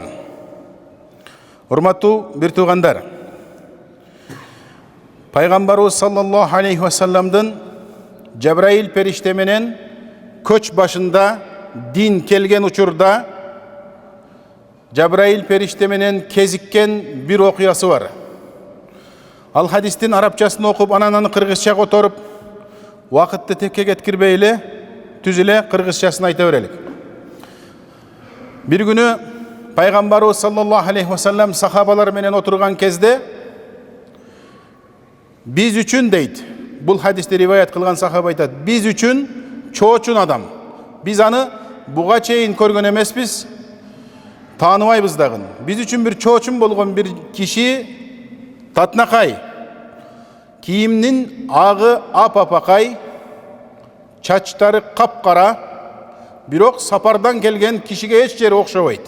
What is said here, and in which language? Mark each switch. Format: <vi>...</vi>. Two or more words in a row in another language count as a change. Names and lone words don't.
<ky>Урматтуу бир туугандар, пайгамбарыбыз</ky> <ar>صلى الله عليه وسلم</ar> <ky>Жабраил периште менен көч башында дин келген учурда Жабраил периште менен кезиккен бир окуясы бар. Ал хадистин арабчасын окуп, анан аны кыргызча которуп, вакытты текке кеткирбей эле түз эле кыргызчасын айта берелик. Бир күнү пайгамбарыбыз</ky> <ar>صلى الله عليه وسلم</ar> <ky>сахабалар менен отурган кезде, биз үчүн дейт, бул хадисти риваят кылган сахаба айтат, биз үчүн чоочун адам. Биз аны буга чейин көргөн эмеспиз, тааныбайбыз дагы. Биз үчүн бир чоочун болгон бир киши татнакай, кийимнин агы ап-апакай, чачтары капкара, бирок сапардан келген кишиге эч жери окшобойт.</ky>